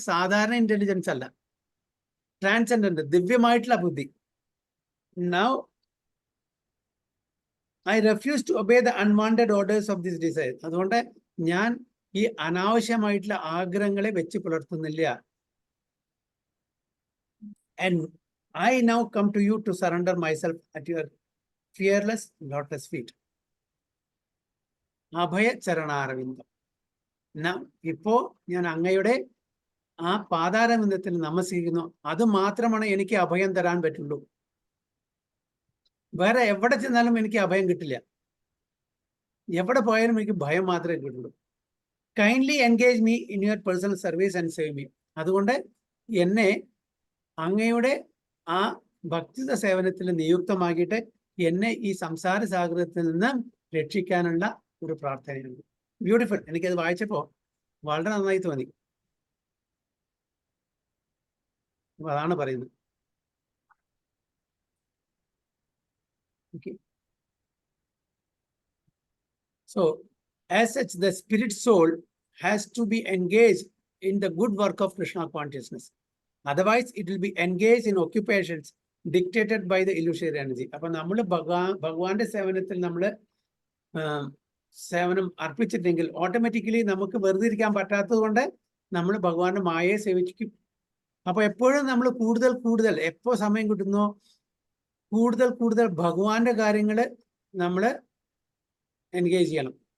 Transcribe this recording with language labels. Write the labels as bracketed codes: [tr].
[ml] സാധാരണ ഇന്റലിജൻസ് അല്ല, ട്രാൻസെൻഡന്റ്, ദിവ്യമായിട്ടുള്ള ബുദ്ധി. [en] Now I refuse to obey the unwanted orders of this desire. [ml] അതുകൊണ്ട് ഞാൻ ഈ അനാവശ്യമായിട്ടുള്ള ആഗ്രഹങ്ങളെ വെച്ച് പുലർത്തുന്നില്ല. [en] And I now come to you to surrender myself at your fearless lotus feet. [ml] അഭയ ചരണാരവിന്ദം. ഇപ്പോ ഞാൻ അങ്ങയുടെ ആ പാതാരവിന്ദത്തിൽ നമസ്കരിക്കുന്നു. അത് മാത്രമാണ് എനിക്ക് അഭയം തരാൻ പറ്റുള്ളൂ. വേറെ എവിടെ ചെന്നാലും എനിക്ക് അഭയം കിട്ടില്ല. എവിടെ പോയാലും എനിക്ക് ഭയം മാത്രമേ കിട്ടുള്ളൂ. [en] Kindly engage me in your personal service and save me. [ml] അതുകൊണ്ട് എന്നെ അങ്ങയുടെ ആ ഭക്തിത സേവനത്തിൽ നിയുക്തമാക്കിയിട്ട് എന്നെ ഈ സംസാര സാഗരത്തിൽ നിന്ന് രക്ഷിക്കാനുള്ള ഒരു പ്രാർത്ഥനയുണ്ട്. ബ്യൂട്ടിഫുൾ. എനിക്കത് വായിച്ചപ്പോൾ വളരെ നന്നായി തോന്നി. അതാണ് പറയുന്നത്. [en] So, as such, the spirit soul has to be engaged in the good work of Krishna consciousness. Otherwise, it will be engaged in occupations dictated by the illusory energy. [ml] അപ്പൊ നമ്മൾ ഭഗവാന്റെ സേവനത്തിൽ നമ്മൾ സേവനം അർപ്പിച്ചിട്ടുണ്ടെങ്കിൽ ഓട്ടോമാറ്റിക്കലി നമുക്ക് വെറുതെ ഇരിക്കാൻ പറ്റാത്തത് കൊണ്ട് നമ്മൾ ഭഗവാന്റെ മായയെ സേവിക്കും. അപ്പൊ എപ്പോഴും നമ്മൾ കൂടുതൽ എപ്പോ സമയം കിട്ടുന്നോ കൂടുതൽ ഭഗവാന്റെ കാര്യങ്ങൾ നമ്മൾ എൻഗേജ് ചെയ്യണം.